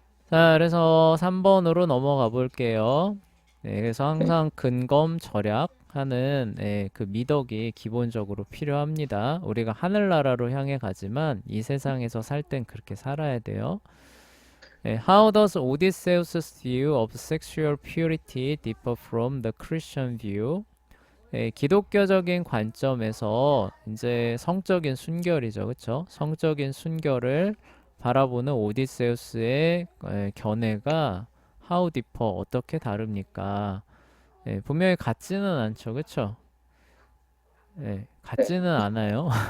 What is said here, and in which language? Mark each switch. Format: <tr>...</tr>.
<ko>자, 그래서 3번으로 넘어가 볼게요. 그래서 항상 근검 절약하는 그 미덕이 기본적으로 필요합니다. 우리가 하늘나라로 향해 가지만 이 세상에서 살 땐 그렇게 살아야 돼요.</ko> <en>How does Odysseus' view of sexual purity differ from the Christian view?</en> <ko>기독교적인 관점에서 이제 성적인 순결이죠, 그렇죠? 성적인 순결을 바라보는 오디세우스의 견해가</ko> <en>how differ</en> <ko>어떻게 다릅니까? 분명히 같지는 않죠, 그렇죠? 같지는 않아요.</ko>